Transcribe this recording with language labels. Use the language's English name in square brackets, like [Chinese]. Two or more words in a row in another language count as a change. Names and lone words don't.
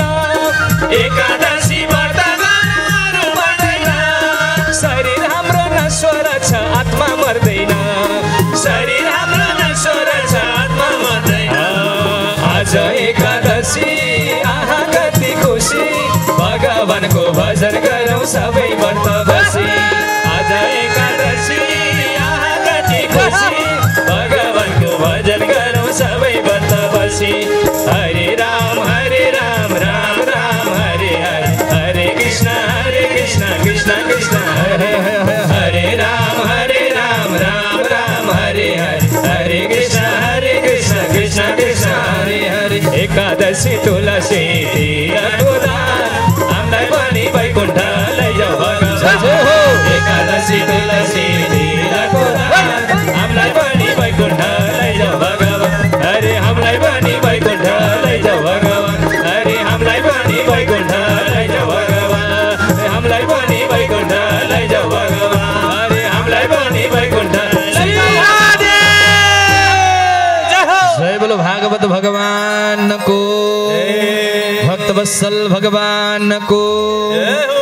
[Nepali] एकादशी व्रत गरौँ अरू पर्दैन शरीर हाम्रो नश्वर छ आत्मा मर्दैन शरीर हाम्रो नश्वर छ आत्मा मर्दैन आज एकादशी आहा कति खुसी भगवानको भजन गरौँ सबै व्रत बसी आज एकादशी आहा कति खुसी भगवानको भजन गरौँ सबै व्रत बसी हरे राम राम राम हरे हरे हरे कृष्ण कृष्ण कृष्ण हरे हरे राम राम राम हरे हरे हरे कृष्ण कृष्ण कृष्ण हरे हरे एकादशी तुलसी तीरको दान हामीलाई पनि वैकुण्ठ लैजाऊ भगवान एकादशी तुलसी तीरको दान हामीलाई पनि वैकुण्ठ लैजाऊ भगवान हरे हामीलाई पनि वैकुण्ठ लैजाऊ भगवान हरे हामीलाई पनि वैकुण्ठ लैजाऊ भगवान हामीलाई पनि वैकुण्ठ लैजाऊ भगवान हरे हामीलाई पनि वैकुण्ठ [Hindi] जय बोलो भागवत भगवान को भक्तवत्सल भगवान को